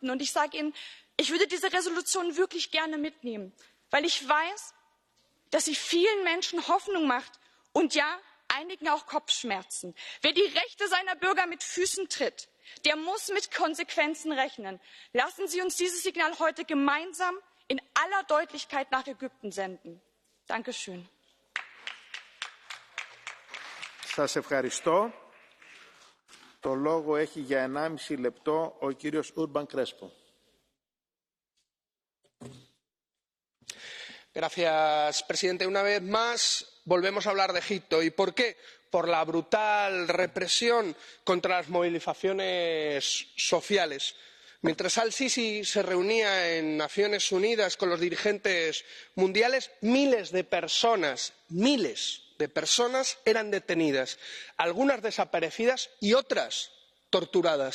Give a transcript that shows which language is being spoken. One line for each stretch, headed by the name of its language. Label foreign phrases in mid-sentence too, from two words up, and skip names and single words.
German: Und ich sage Ihnen, ich würde diese Resolution wirklich gerne mitnehmen, weil ich weiß, dass sie vielen Menschen Hoffnung macht und ja, einigen auch Kopfschmerzen. Wer die Rechte seiner Bürger mit Füßen tritt, der muss mit Konsequenzen rechnen. Lassen Sie uns dieses Signal heute gemeinsam in aller Deutlichkeit nach Ägypten senden. Dankeschön.
Greek: Σας ευχαριστώ. Το λόγο έχει για 1,5 λεπτό ο κύριος Urban Crespo.
Spanish: Gracias, presidente. Una vez más volvemos a hablar de Egipto. ¿Y por qué? Por la brutal represión contra las movilizaciones sociales. Mientras al-Sisi se reunía en Naciones Unidas con los dirigentes mundiales, miles de personas eran detenidas, algunas desaparecidas y otras torturadas.